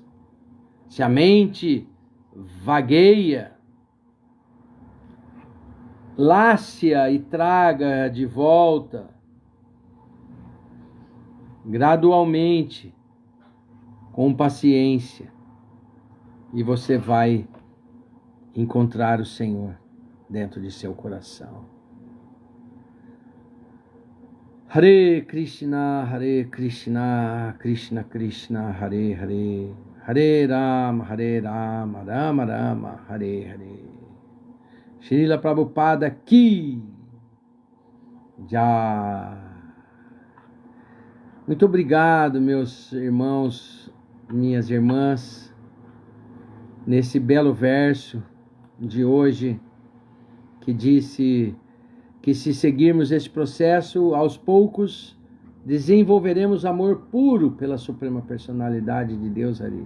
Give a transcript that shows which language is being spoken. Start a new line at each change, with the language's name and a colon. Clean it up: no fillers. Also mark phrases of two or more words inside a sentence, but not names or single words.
Portuguese: Se a mente vagueia, lácia e traga de volta, gradualmente, com paciência, e você vai encontrar o Senhor dentro de seu coração.
Sanskrit: Hare Krishna, Krishna Krishna, Hare Hare, Hare Rama, Rama Rama, Hare Hare.
Hindi: Srila Prabhupada Ki Jai.
Portuguese: Muito obrigado, meus irmãos, minhas irmãs, nesse belo verso de hoje, que disse que se seguirmos esse processo, aos poucos desenvolveremos amor puro pela Suprema Personalidade de Deus Hari.